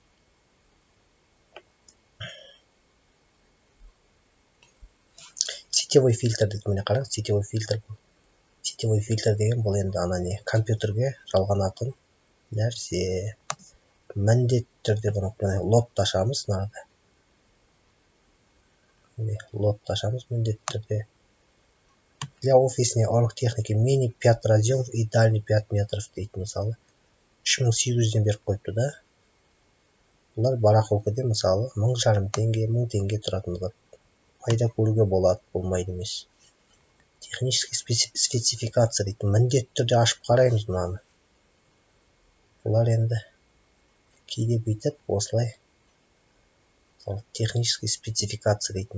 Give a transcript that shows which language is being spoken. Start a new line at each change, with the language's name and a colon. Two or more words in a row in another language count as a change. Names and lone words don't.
Russian: Сетевой фильтр
Kazakh: дейді, міне қараңыз,
Russian: сетевой фильтр. Сетевой фильтр
Kazakh: деген бұл енді не компьютерге жалғанатын нәрсе. Міндетті түрде бұны лотты ашамыз, нағады. Лотты ашамыз міндетті түрде.
Russian: Для офисной оргтехники мини 5 разъемов и дальний 5 метров
Kazakh: дейді, мысалы. 3800-ден беріп қойыпты да. Бұлар барахолкада мысалы 1500 теңге, 1000 теңге тұратындығы. Пайда көруге болады, болмайды емес.
Russian: технический спецификация
Kazakh: дейді. Міндетті түрде ашып қараймыз мынаны. Бұлар енді кейде бүйтіп осылай
Russian: технический спецификация
Kazakh: дейді.